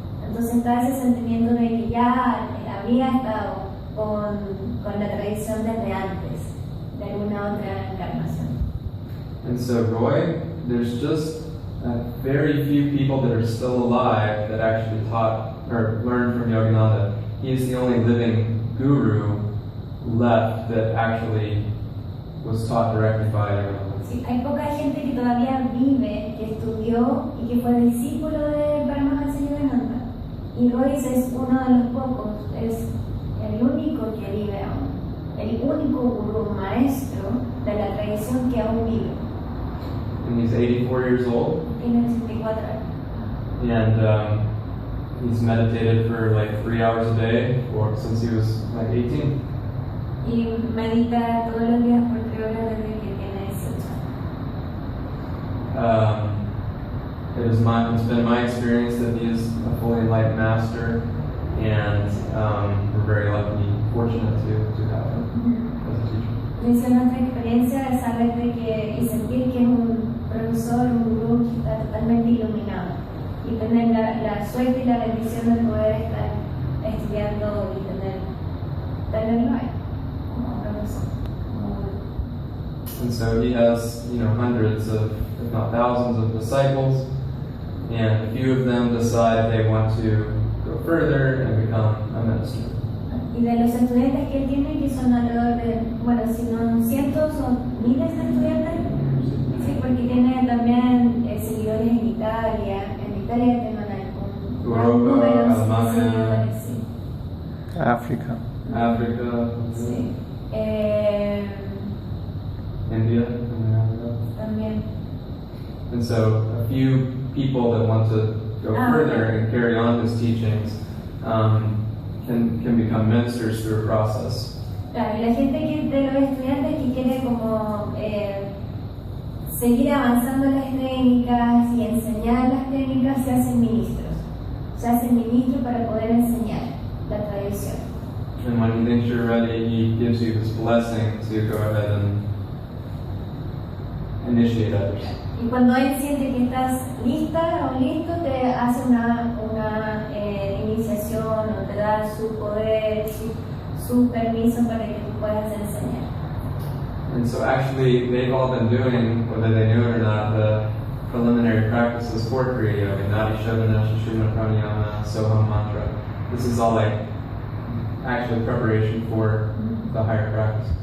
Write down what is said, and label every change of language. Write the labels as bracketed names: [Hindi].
[Spanish] Entonces estaba ese sentimiento de que ya había estado con la tradición desde antes de alguna otra encarnación. [English] And so Roy, there's just very few people that are still alive that actually taught or learned from Yogananda. He is the only living guru left that actually was taught directly by Yogananda. [Spanish] Sí, hay poca gente que todavía vive, que estudió y que fue discípulo de Paramahansa Yogananda. Y Roy es uno de los pocos, es el único que vive aún, el único gurú maestro de la tradición que aún vive. [English] And he's 84 years old. [Spanish] Tiene 84 años. [English] And he's meditated for like 3 hours a day since he was like 18. [Spanish] Y medita todos los días por 3 horas desde que tiene 18 años. [English] It's been my experience that he is a fully enlightened master, and we're very lucky, fortunate to have him as a teacher. [Spanish] Dice nuestra experiencia de saber de que y sentir que es un profesor, un gurú que está totalmente iluminado, y tener la suerte y la bendición de poder estar estudiando y tenerlo ahí como profesor, como gurú. [English] And so he has, hundreds of, if not thousands of disciples, and a few of them decide they want to go further and become a minister. [Spanish] Y de los estudiantes que él tiene, que son alrededor de, bueno, si no cientos o miles de estudiantes, sí, porque tiene también seguidores en Italia. En Italia tiene Europa, Alemania, seguidores, sí. África. Sí. India, También. [English] and so a few people that want to go further and carry on his teachings can become ministers through a process. [Spanish] Claro, y la gente de los estudiantes que quiere como seguir avanzando en las técnicas y enseñar las técnicas se hacen ministros. Se hacen ministros para poder enseñar la tradición. [English] And when he thinks you're ready, he gives you his blessing to go ahead and initiate others. [Spanish] Y cuando él siente que estás lista o listo, te hace una iniciación o te da su poder, su permiso para que tú puedas enseñar. [English] And so actually, they've all been doing, whether they knew it or not, the preliminary practices for Kriya Yoga, Nadi Shovana, Sushumna Pranayama, Soham Mantra. This is all like actually preparation for the higher practice.